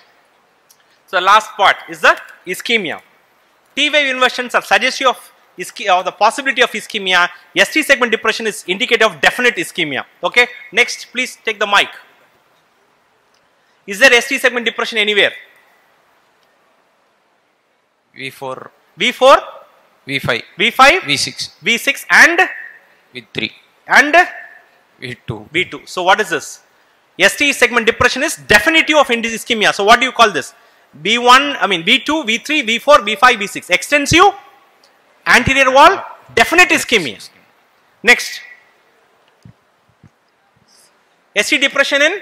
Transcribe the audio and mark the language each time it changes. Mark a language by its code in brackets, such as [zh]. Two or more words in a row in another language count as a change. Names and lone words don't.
[en] So the last part is the ischemia. T-wave inversions are suggestive of the possibility of ischemia. ST segment depression is indicative of definite ischemia. Okay? Next, please take the mic. Is there ST segment depression anywhere? V4. V4? V5. V5? V6. V6 and? V3. And? V2. V2. So what is this? ST segment depression is definitive of ischemia. So what do you call this? V1, V2, V3, V4, V5, V6. Extensive, anterior wall, definite ischemia. Next. ST depression